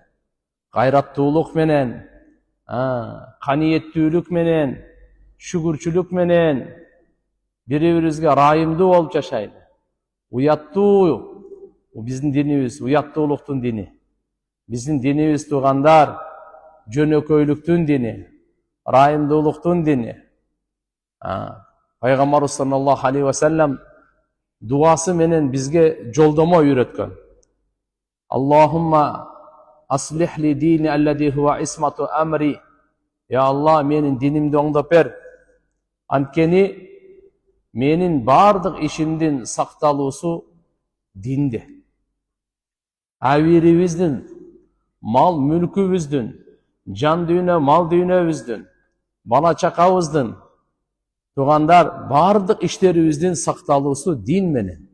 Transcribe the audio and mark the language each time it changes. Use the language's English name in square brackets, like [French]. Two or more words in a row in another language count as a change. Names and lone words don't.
[Kyrgyz] Кайраттуулук менен, каниеттүүлүк менен, шүгүрчүлүк менен бири-бирибизге райымдуу болуп жашайлы. Уяттуу, биздин динибиз уяттуулуктун дини. Биздин динибиз туугандар жөнөкөйлүктүн дини, райымдуулуктун дини. Пайгамбарыбыз [Arabic] صلى الله عليه وسلم [Kyrgyz] дуасы менен бизге жолдомо үйрөткөн. [Arabic] اللهم أصلح لي ديني الذي هو عصمة أمري. [Kyrgyz] Я Алла, менин динимди оңдоп бер. Анткени менин бардык ишимдин сакталуусу динде. Абирибиздин, мал мүлкүбүздүн, жан дүйнө, мал дүйнөбүздүн, бала чакабыздын, туугандар, бардык иштерибиздин сакталуусу дин менен.